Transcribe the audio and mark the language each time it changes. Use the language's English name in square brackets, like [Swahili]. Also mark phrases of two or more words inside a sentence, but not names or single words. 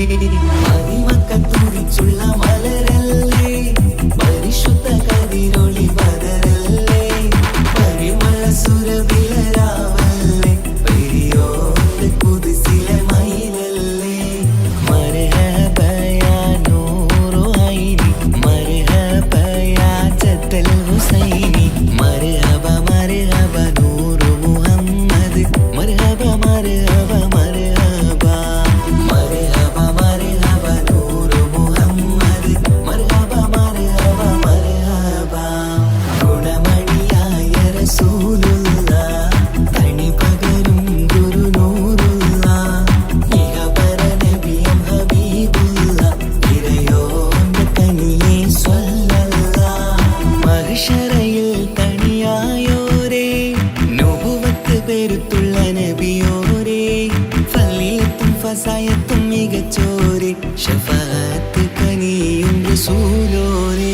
[Malayalam] പരിമക്ക തുതിച്ചുള്ള മലരല്ലേ പരിശുദ്ധ കതിരൊളി ബദരല്ലേ പരിമള സുരവിലരാവല്ലേ പെരിയോന്റെ കുതിസിലെ മയിലല്ലേ. [Arabic] الحسيني مرحبا مرحبا نور محمد مرحبا مرحبا مرحبا مرحبا مرحبا نور محمد مرحبا مرحبا مرحبا [Malayalam] ഗുണമണിയായ റസൂലുള്ള തനി പകരും ഗുരുനൂറുള്ള ഇഹപര നബിയും ഹബീബുള്ള ഇറയോന്റെ കനിയെ മഹ്ശറയിൽ തണിയായോരേ നുബുവത്ത് പെരുത്തുള്ള നബിയോരേ ഫളീലത്തും ഫസായത്തും മികച്ചോരേ ശഫാഅത്ത് കനിയും റസൂലോരേ.